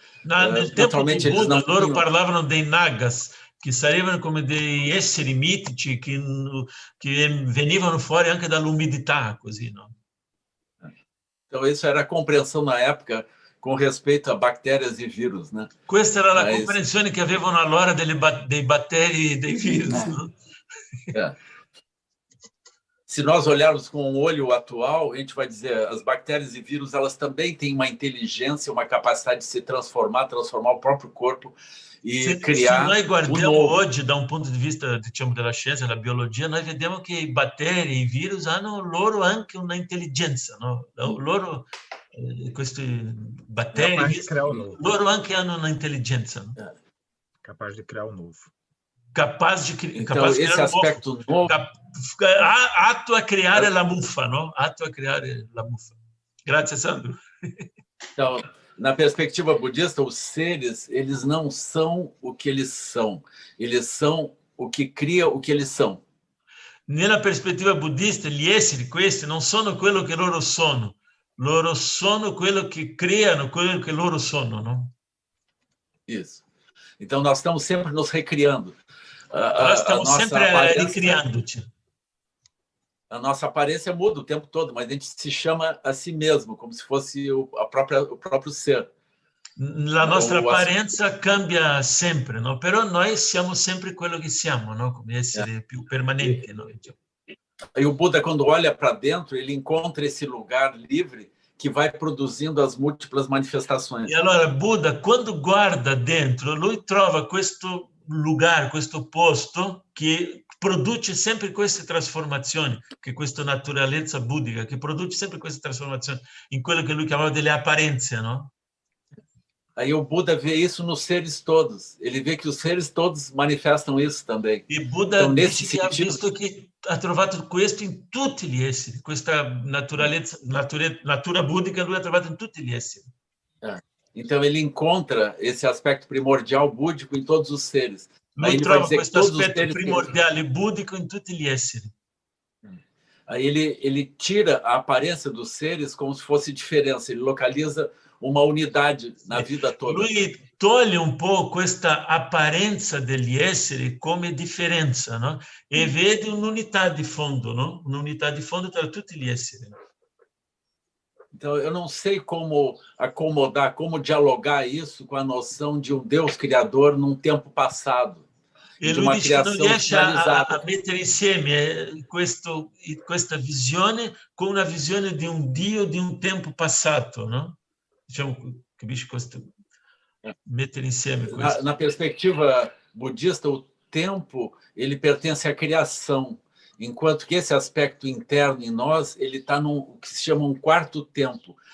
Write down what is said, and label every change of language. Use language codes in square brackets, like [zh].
[it] Nel tempo do Buda, loro parlavano dei nagas, che sarebbero come dei esseri mitici che venivano fuori anche dall'umidità, così, no? [pt] Então, isso era a compreensão na época com respeito a bactérias e vírus, né? [it] Questa era la comprensione che avevano allora dei batteri e dei virus, no? [pt] Se nós olharmos com o olho atual, a gente vai dizer as bactérias e vírus elas também têm uma inteligência, uma capacidade de se transformar o próprio corpo e criar. [it] Se noi guardiamo oggi da un punto di vista, diciamo, della scienza, della biologia, noi vediamo che i batteri e i virus hanno loro anche una intelligenza, no? Loro questi batteri, loro anche hanno una intelligenza, no? [pt] Capaz de criar o novo. Capaz de criar esse aspecto novo. [it] Atto a criare la muffa, no? Atto a criare la muffa. Grazie, Sandro. [pt] Então, na perspectiva budista, os seres, eles não são o que eles são o que cria o que eles são. [it] Nella prospettiva buddista, gli esseri questi non sono quello che loro sono quello che creano quello che loro sono, no? [pt] Isso. Então, nós estamos sempre nos recriando. Nós estamos sempre recriando-te. A nossa aparência muda o tempo todo, mas a gente se chama a si mesmo, como se fosse o próprio ser. [it] La nostra apparenza cambia sempre, no? Però noi siamo sempre quello che siamo, no? Come esseri più permanenti, no? [pt] E o Buda, quando olha para dentro, ele encontra esse lugar livre que vai produzindo as múltiplas manifestações. [it] E allora Buda, quando guarda dentro, lui trova questo [pt] lugar, [it] questo posto che produce sempre queste trasformazioni, che questa naturalezza buddhica, che produce sempre queste trasformazioni in quello che lui chiamava delle apparenze, no? [pt] Aí o Buda vê isso nos seres todos. Ele vê que os seres todos manifestam isso também. [it] E Buda [pt] então, [it] dice che ha visto che ha trovato questo in tutti gli esseri, questa natura buddhica lui ha trovato in tutti gli esseri. [pt] Então ele encontra esse aspecto primordial búdico em todos os seres. [it] Lui trova questo aspetto primordiale buddhico in tutti gli esseri. [pt] Aí ele tira a aparência dos seres como se fosse diferença, ele localiza uma unidade na vida toda. [it] Lui toglie un po' questa apparenza degli esseri come differenza, no? E vede un'unità di fondo, no? Un'unità di fondo tra tutti gli esseri. [pt] Então, eu não sei como acomodar, como dialogar isso com a noção de um Deus criador num tempo passado. [it] E lui dice che non riesce a mettere insieme questa visione con una visione di un Dio di un tempo passato, no? Diciamo, capisci questo? Mettere insieme questo. [pt] Na perspectiva budista, o tempo ele pertence à criação, enquanto que esse aspecto interno em nós ele está no que se chama um quarto tempo.